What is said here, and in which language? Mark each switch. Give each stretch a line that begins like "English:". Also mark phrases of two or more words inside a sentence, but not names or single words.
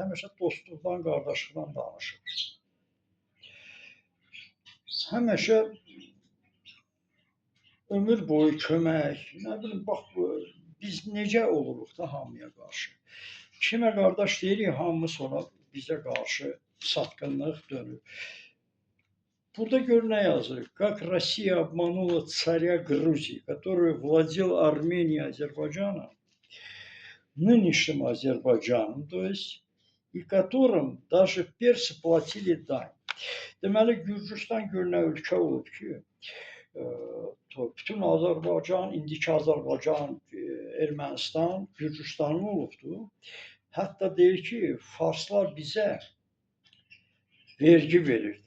Azerbaijani: Həmişə dostluqdan, qardaşlıqdan danışır. Həmişə ömür boyu kömək, nə bilim, bax biz necə oluruq da hamıya qarşı. Kimə qardaş deyirik, hamı sonra bizə qarşı satqınlıq dönür. Burada gör nə yazır?
Russian: Как Россия обманула царя Грузии, который владел Арменией, Азербайджаном, нынешним Азербайджаном, то есть, и которым даже персы платили дань.
Azerbaijani: Deməli, Gürcüstan gör nə ölkə olub ki, bütün Azərbaycan, indiki Azərbaycan, Ermənistan, Gürcüstanın olubdur. Hətta deyir ki, Farslar bizə vergi verirdi.